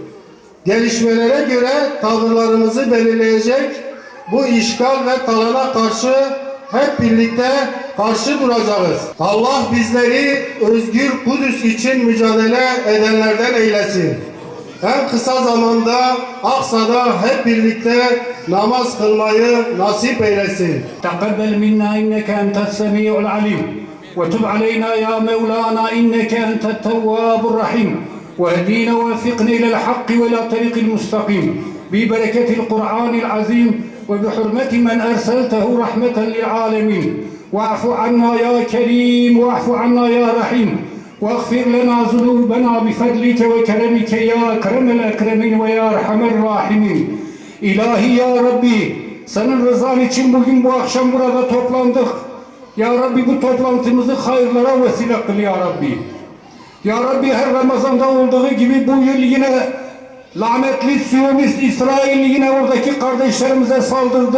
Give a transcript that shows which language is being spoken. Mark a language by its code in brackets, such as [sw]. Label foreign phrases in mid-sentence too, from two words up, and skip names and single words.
[tr] Gelişmelere göre tavırlarımızı belirleyecek bu işgal ve talana karşı hep birlikte karşı duracağız. Allah bizleri özgür Kudüs için mücadele edenlerden eylesin. En kısa zamanda Aksa'da hep birlikte namaz kılmayı nasip eylesin. [ar] تقبل منا إنك أنت السميع العليم وتب علينا يا مولانا إنك أنت التواب الرحيم واهدينا ووفقنا إلى الحق وإلى طريق المستقيم ببركة القرآن العظيم وبحرمة من أرسلته رحمة للعالمين واعف عنا يا كريم واعف عنا يا رحيم واغفر لنا ذنوبنا بفضلك وكرمك يا أكرم الأكرمين ويا أرحم الراحمين [tr] İlahi ya Rabbi, senin rızan için bugün bu akşam burada toplandık. Ya Rabbi bu toplantımızı hayırlara vesile kıl ya Rabbi. Ya Rabbi her Ramazan'da olduğu gibi bu yıl yine lanetli Siyonist İsrail yine oradaki kardeşlerimize saldırdı.